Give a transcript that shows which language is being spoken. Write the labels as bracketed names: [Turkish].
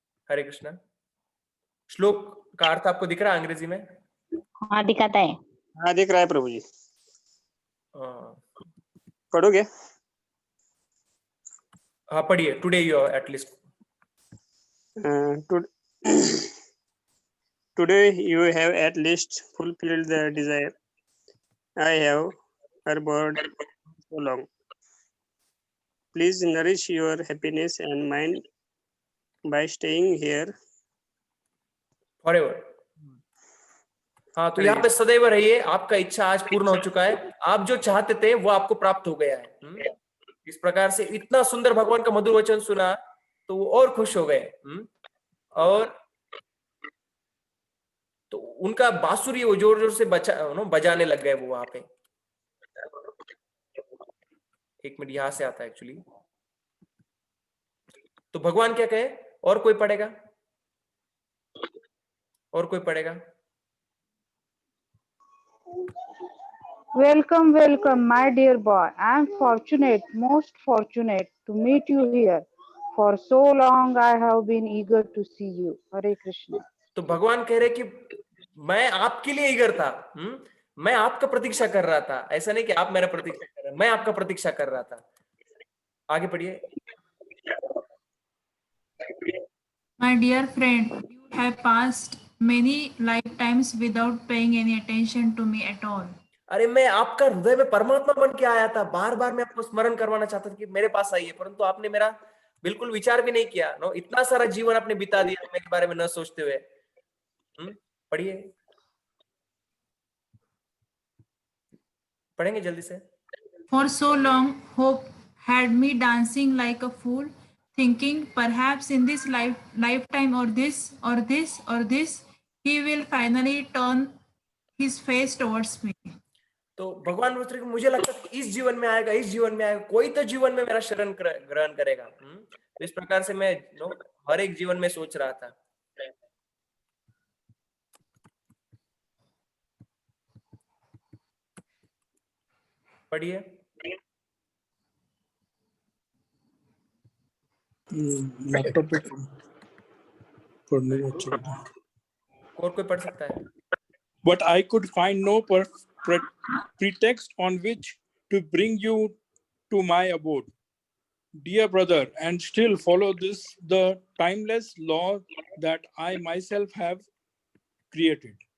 [Hindi] हरे कृष्णा। श्लोक का अर्थ आपको दिख रहा है अंग्रेजी में? हाँ दिखाता है। हाँ दिख रहा है प्रभु जी। हाँ, पढ़ोगे? हाँ पढ़िए, [English] Today you at least. Today you have at least fulfilled the desire I have harbored so long. Please nourish your happiness and mind by staying here forever। [Hindi] हाँ, तो यहाँ पे सदैव रहिए, आपका इच्छा आज पूर्ण हो चुका है, आप जो चाहते थे वो आपको प्राप्त हो गया है। इस प्रकार से इतना सुंदर भगवान का मधुर वचन सुना तो वो और खुश हो गए। और तो उनका बांसुरी वो जोर जोर से बजाने लग गए वो वहां पे। एक मिनट, यहां से आता है एक्चुअली। तो भगवान क्या कहे, और कोई पढ़ेगा, और कोई पढ़ेगा? [English] Welcome, welcome, my dear boy. I am fortunate, most fortunate to meet you here. For so long I have been eager to see you. Hare Krishna. [Hindi] तो भगवान कह रहे कि मैं आपके लिए ईगर था, मैं आपका प्रतीक्षा कर रहा था। ऐसा नहीं कि आप मेरा प्रतीक्षा कर रहे, मैं आपका प्रतीक्षा कर रहा था। आगे पढ़िए। [English] My dear friend, you have passed many lifetimes without paying any attention to me at all. [Hindi] अरे मैं आपका हृदय में परमात्मा बन के आया था, बार बार मैं आपको स्मरण करवाना चाहता था कि मेरे पास आइए, परंतु आपने मेरा बिल्कुल विचार भी नहीं किया। नो, इतना सारा जीवन आपने बिता दिया मेरे बारे में न सोचते हुए। पढ़िए, पढ़ेंगे जल्दी से। [English] For so long, hope had me dancing like a fool, thinking perhaps in this lifetime or this, he will finally turn his face towards me. [Hindi] तो भगवान बोलते हैं कि मुझे लगता है इस जीवन में आएगा, इस जीवन में आएगा, कोई तो जीवन में मेरा शरण ग्रहण करेगा। तो इस प्रकार से मैं हर एक जीवन में सोच रहा था। पढ़िए। लैपटॉप पे पढ़ने में अच्छा लगता है। और कोई पढ़ सकता है? [English] But I could find no pretext on which to bring you to my abode, dear brother, and still follow the timeless law that I myself have created.